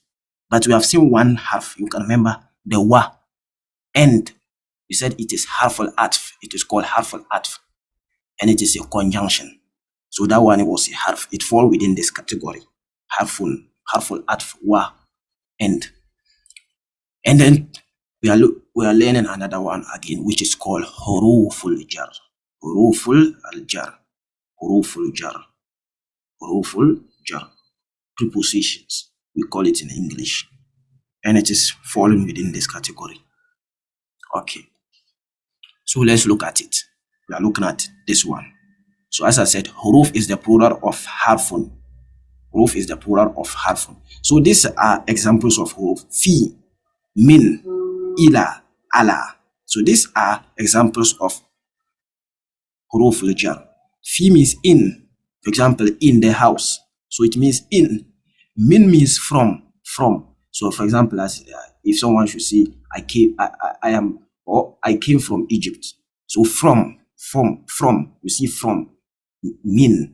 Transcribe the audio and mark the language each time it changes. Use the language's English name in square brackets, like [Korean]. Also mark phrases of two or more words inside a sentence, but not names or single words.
[English] But we have seen one half. You can remember the wa, and we said it is [Arabic] حرف العطف. [English] It is called [Arabic] حرف العطف, [English] and it is a conjunction. So that one was a harf. It falls within this category. [Arabic] حرف العطف, [English] wa, and then we are learning another one again, which is called [Arabic] حروف الجر. حروف الجر. حروف الجر. حروف الجر. [English] Prepositions, we call it in English. And it is falling within this category. Okay. So let's look at it. We are looking at this one. So as I said, huruf is the plural of harfun. Huruf is the plural of harfun. So these are examples of huruf. [Arabic] في، من، إلى، على. [English] So these are examples of [Arabic] حروف الجر. [English] Fi means in. For example, in the house. So it means in. Min means from. So for example, as if someone should say, I came from Egypt. So from, you see from, min.